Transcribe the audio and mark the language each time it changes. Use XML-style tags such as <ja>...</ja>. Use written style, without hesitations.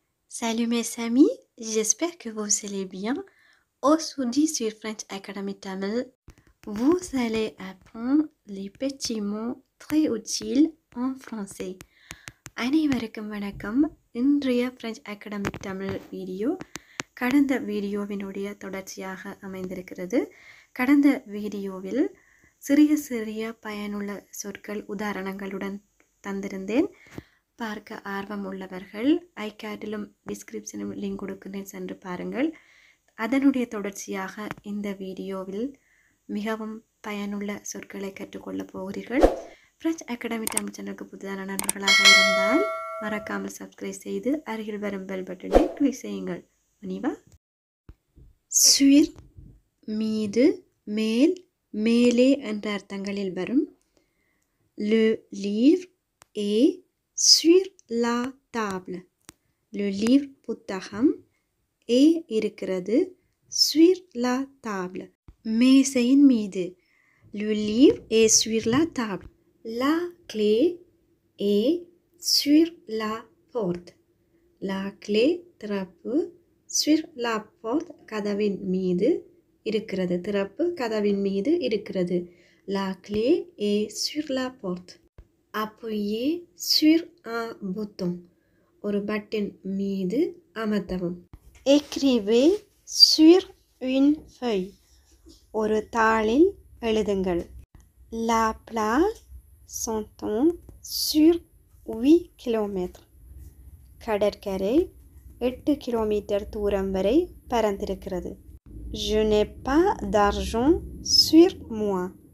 <fr>Salut mes amis, j'espère que vous allez bien. Aujourd'hui sur French Academy Tamil, vous allez apprendre les petits mots très utiles en français.</fr> <ta>அனைவருக்கும் வணக்கம். இன்றைய French Academy Tamil video கடந்த வீடியோவினுடைய தொடர்ச்சியாக அமைந்திருக்கிறது. கடந்த வீடியோவில் சிறிய சிறிய பயனுள்ள சொற்கள் உதாரணங்களுடன் தந்திருந்தேன். பார்க்க ஆர்வம் உள்ளவர்கள் ஐகார்டிலும் டிஸ்கிரிப்ஷனிலும் லிங்க் கொடுக்கிறேன், சென்று பாருங்கள். அதனுடைய தொடர்ச்சியாக இந்த வீடியோவில் மிகவும் பயனுள்ள சொற்களை கற்றுக்கொள்ளப் போகிறீர்கள். ஃப்ரெஞ்ச் அகாடமி தமிழ் சேனலுக்கு புதிதான நண்பர்களாக இருந்தால் மறக்காமல் சப்ஸ்கிரைப் செய்து அருகில் வரும் பெல் பட்டனை கிளிக் செய்யுங்கள். மணிவா சுயிர் மீது, மேல், மேலே என்ற அர்த்தங்களில் வரும்.</ta> <fr>Le livre est sur la table. Le livre</fr> <ta>புத்தகம் ஏ இருக்கிறது,</ta> <fr>sur la table</fr> <ta>மேசையின் மீது.</ta> <fr>Le livre est sur la table. La clé est sur la porte. La clé</fr> <ta>திறப்பு,</ta> <fr>sur la porte</fr> <ta>கதவின் மீது இருக்கிறது, திறப்பு கதவின் மீது இருக்கிறது.</ta> <fr>La clé est sur la porte. Appuyez sur un bouton.</fr> <ta>ஒரு பட்டன் மீது அமர்த்தவும்.</ta> <fr>Écrivez sur une feuille.</fr> <ta>ஒரு தாளில் எழுதுங்கள்.</ta> <fr>La plage s'étend sur 8 km.</fr> <ta>கடற்கரை 8 கிலோமீட்டர் தூரம் வரை பரந்திருக்கிறது.</ta> <fr>Je n'ai pas d'argent sur moi.</fr>